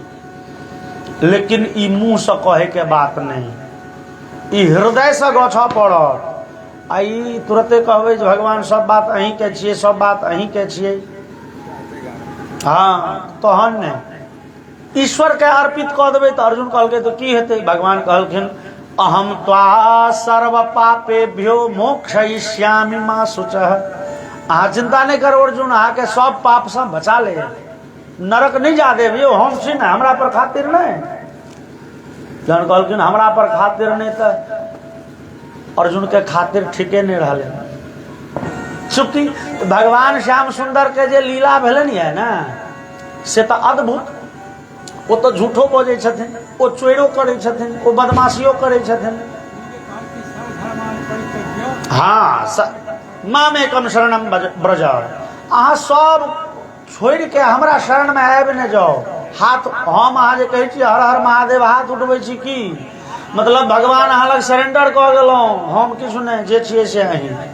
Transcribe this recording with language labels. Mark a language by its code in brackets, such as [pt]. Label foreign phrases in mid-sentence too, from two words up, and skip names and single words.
[mai] लेकिन ई मुंह से कहे के बात नहीं, ई हृदय से गछा पड़त। आई तुरंते कहबै जे भगवान सब बात अहीं के छियै, सब बात अहीं के छियै, हाँ तहन नहीं ईश्वर के अर्पित कऽ देबै तऽ अर्जुन कहलकै तो की हेतै? भगवान कहलखिन [sa] अहम त्वा सर्व पापेभ्यो मोक्षयिष्यामि मा शुचः। [mai] अहाँ चिंता नहीं करो अर्जुन, अहाँ के सब पाप से बचा ले, नरक नहीं जा देबियो, हम छी ना, हमरा पर खातिर नहीं। जहन कहलखिन हमरा पर खातिर नहीं, तो अर्जुन के खातिर ठीके नहीं रहले। चूंकि भगवान श्याम सुंदर के जे लीला भेलन है ना, से तो अद्भुत। वो तो झूठो बजै छथिन, वो चोरो करै छथिन, वो बदमाशियो करै छथिन। [sa] हाँ, मामे कम शरणम ब्रज। [mai] अहाँ सब छोड़ के हमरा शरण में आबि न जाओ। हाथ हम अहाँ जे कहै छी हर हर महादेव, हाथ उठबै छी की मतलब भगवान अहाँ लग सरेंडर कऽ गेलहुँ, हम किछु नहीं, जे छियै से अहीं।